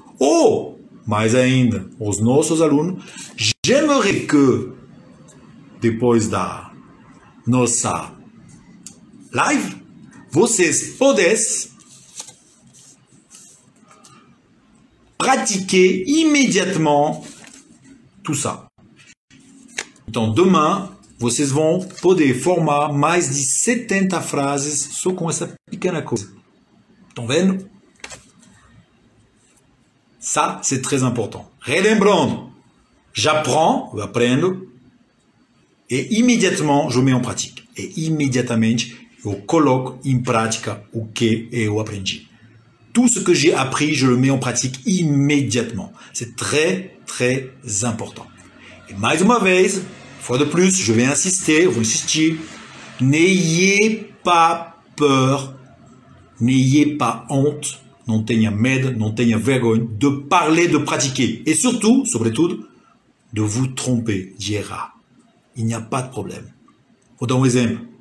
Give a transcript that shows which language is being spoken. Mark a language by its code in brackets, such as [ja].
[pt] ou, mais ainda, os nossos alunos, [fr] j'aimerais que, [pt] depois da nossa live, vocês pudessem pratiquer imediatamente [fr] tout ça. [pt] Então, [fr] demain, [pt] vocês vão poder formar mais de 70 frases só com essa pequena coisa. Estão vendo? [fr] Ça, c'est très important. [pt] Relembrando, [fr] j'apprends, [pt] eu aprendo, [fr] et immédiatement, je mets en pratique. [pt] Et immédiatamente, eu coloco em prática o que eu aprendi. [fr] Tout ce que j'ai appris, je le mets en pratique immédiatement. C'est très, très important. Et [pt] mais uma vez, [fr] fois de plus, je vais insister, vous insistir, n'ayez pas peur, n'ayez pas honte, [pt] não tenha medo, não tenha vergonha [fr] de parler, de pratiquer. Et surtout, [pt] sobretudo, [fr] de vous tromper, [pt] de errar. [fr] Il n'y a pas de problème. [pt] Vou dar um exemplo.